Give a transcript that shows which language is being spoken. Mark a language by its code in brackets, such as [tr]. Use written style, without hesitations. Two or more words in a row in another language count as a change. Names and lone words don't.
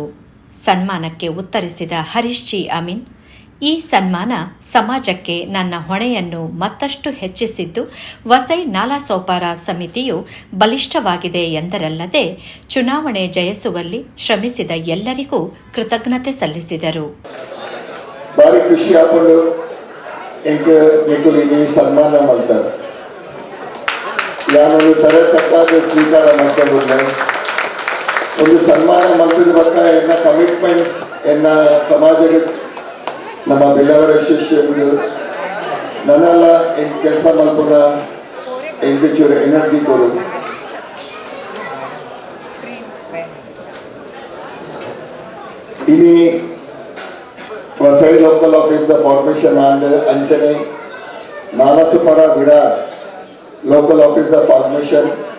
[kn] ಸನ್ಮಾನಕ್ಕೆ ಉತ್ತರಿಸಿದ ಹರೀಶ್ ಜಿ ಅಮೀನ್, ಈ ಸನ್ಮಾನ ಸಮಾಜಕ್ಕೆ ನನ್ನ ಹೊಣೆಯನ್ನು ಮತ್ತಷ್ಟು ಹೆಚ್ಚಿಸಿದ್ದು ವಸೈ ನಾಲಾಸೋಪಾರ ಸಮಿತಿಯು ಬಲಿಷ್ಠವಾಗಿದೆ ಎಂದರಲ್ಲದೆ ಚುನಾವಣೆ ಜಯಿಸುವಲ್ಲಿ ಶ್ರಮಿಸಿದ ಎಲ್ಲರಿಗೂ ಕೃತಜ್ಞತೆ ಸಲ್ಲಿಸಿದರು. ಭಾರಿ ಖುಷಿ ಆಕೊಂಡು ಸನ್ಮಾನ ಮಾಡ್ತಾರೆ. ನಾನು ತರತಕ್ಕಾದ ಸ್ವೀಕಾರ ಮಾಡ್ಕೊಂಡು ಒಂದು ಸನ್ಮಾನ ಮಾಡ್ತಿದ್ದ ಬಗ್ಗೆ ಎನ್ನ ಕಮಿಟ್ಮೆಂಟ್ಸ್ ಎನ್ನ ಸಮಾಜಕ್ಕೆ ನಮ್ಮ ಬೆಳ್ಳವರ ಶಿಷ್ಯರು ನನ್ನೆಲ್ಲ ಕೆಲಸ ಮಾಡ್ಕೊಂಡ ಚೂರು ಎನರ್ಜಿ ಕೊಡು. [en] ಇನಿ ವಸೈ local office ದ formation and ಅಂಚನೆ ನಾಲಾಸೋಪಾರ ವಿರಾರ್ local office ದ ಫಾರ್ಮೇಶನ್